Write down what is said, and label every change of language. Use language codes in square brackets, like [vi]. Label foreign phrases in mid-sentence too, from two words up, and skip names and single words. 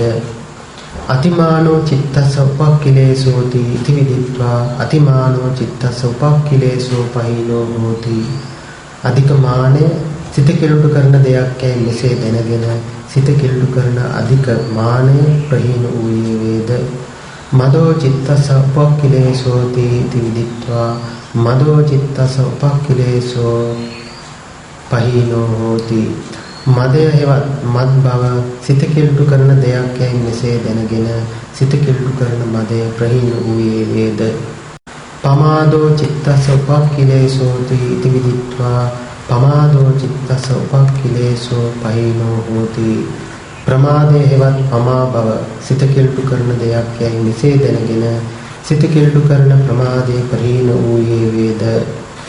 [pi] අතිමානෝ චිත්තස්ස උපක්ඛිලේසෝති ඉති විදිත්වා අතිමානෝ චිත්තස්ස උපක්ඛිලේසෝ පහීනෝ හෝති. [si] අධික මානෙ සිත කිලුට කරන දෙයක් යයි මෙසේ දැනගෙන සිත කිලුට කරන අධික මානෙ ප්‍රහීන වූයේ වේද. [pi] මදෝ චිත්තස්ස උපක්ඛිලේසෝති इति විදිත්වා මදෝ චිත්තස්ස උපක්ඛිලේසෝ පහීනෝ හෝති. [si] මදය හෙවත් මත් බව සිත කිලුට කරන දෙයක් යයි මෙසේ දැනගෙන සිත කිලුට කරන මදය ප්‍රහීන වූයේ වේද. [pi] පමාදෝ චිත්තස්ස උපක්ඛිලේසෝති इति විදිත්වා පමාදෝ චිත්තස්ස උපක්ඛිලේසෝ පහීනෝ හෝති. [si] ප්‍රමාදය හෙවත් පමා බව සිත කිලුට කරන දෙයක් යයි මෙසේ දැනගෙන සිත කිලුට කරන ප්‍රමාදය ප්‍රහීන වූයේ වේද.